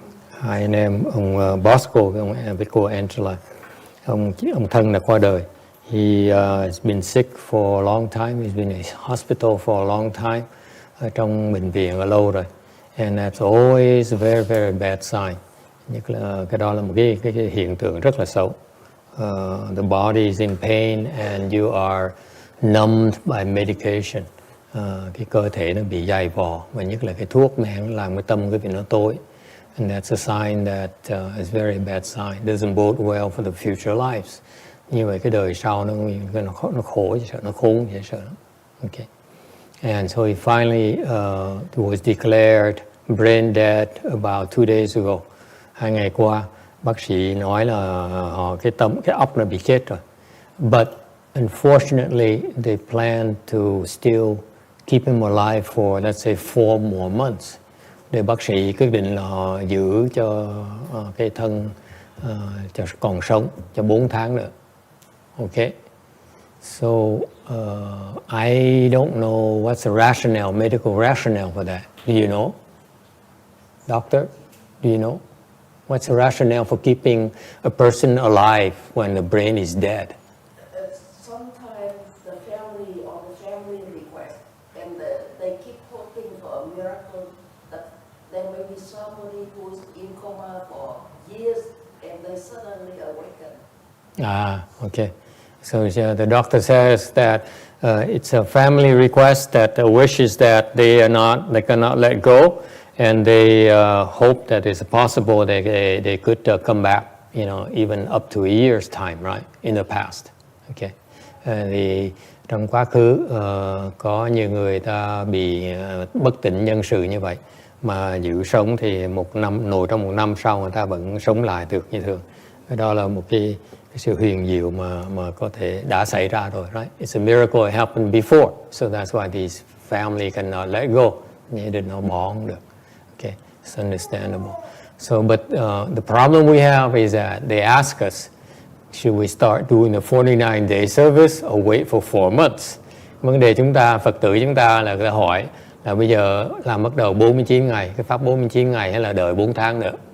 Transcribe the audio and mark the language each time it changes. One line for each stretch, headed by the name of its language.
Vietnamese: Hai anh em, ông Bosco với cô Angela, ông thân đã qua đời.
English: He has been sick for a long time. He's been in hospital for a long time.
Vietnamese: Ở trong bệnh viện lâu rồi.
English: And that's always a very, very bad sign.
Vietnamese: Nhất là cái đó là một cái hiện tượng rất là xấu.
English: The body is in pain and you are numbed by medication.
Vietnamese: Cái cơ thể nó bị dày vò, và nhất là cái thuốc men làm cái tâm cái việc nó tối.
English: And that's a sign that is very bad sign. Doesn't bode well for the future lives.
Vietnamese: Như vậy cái đời sau nó khổ, sợ nó khốn, sợ lắm.
English: Okay. And so he finally was declared brain dead about 2 days ago.
Vietnamese: 2 ngày qua, bác sĩ nói là cái óc nó bị chết rồi.
English: But unfortunately, they plan to still keep him alive for, let's say, 4 more months.
Vietnamese: Để bác sĩ quyết định là giữ cho cái thân cho còn sống cho 4 tháng nữa.
English: Okay. So I don't know what's the rationale, medical rationale for that. Do you know? Doctor, do you know? What's the rationale for keeping a person alive when the brain is dead? Sometimes the family request, and they keep hoping for a miracle. That there may be somebody who's in coma for years, and they suddenly awaken. Okay. So the doctor says that it's a family request, that the wish is that they cannot let go, and they hope that it's possible they could come back, even up to a year's time, right, in the past. Okay.
Vietnamese: Thì trong quá khứ có nhiều người ta bị bất tỉnh nhân sự như vậy, mà giữ sống thì trong 1 năm sau người ta vẫn sống lại được như thường. Đó là một cái sự huyền diệu mà có thể đã xảy ra rồi,
English: right? It's a miracle it happened before, so that's why these family cannot let go.
Vietnamese: Nghĩa định nó bỏ không được.
English: Okay, it's understandable. So, but the problem we have is that they ask us, should we start doing the 49-day service or wait for 4 months?
Vietnamese: Vấn đề Phật tử chúng ta là người ta hỏi là bây giờ làm bắt đầu 49 ngày, cái pháp 49 ngày hay là đợi 4 tháng nữa?